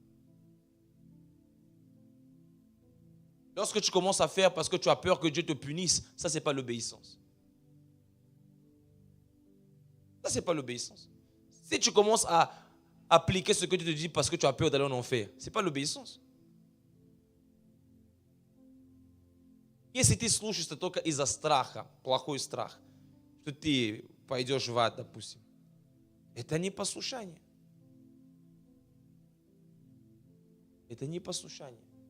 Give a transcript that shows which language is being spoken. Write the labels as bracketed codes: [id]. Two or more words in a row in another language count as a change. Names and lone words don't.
[fr] Lorsque tu commences à faire parce que tu as peur que Dieu te punisse, ça, ce n'est pas l'obéissance. Ça, ce n'est pas l'obéissance. Si tu commences à appliquer ce que Dieu te dit parce que tu as peur d'aller en enfer, ce n'est pas l'obéissance. [ru] Если ты слушаешься только из-за страха, плохой страх, что ты пойдешь в ад, допустим, это не послушание. Это не послушание.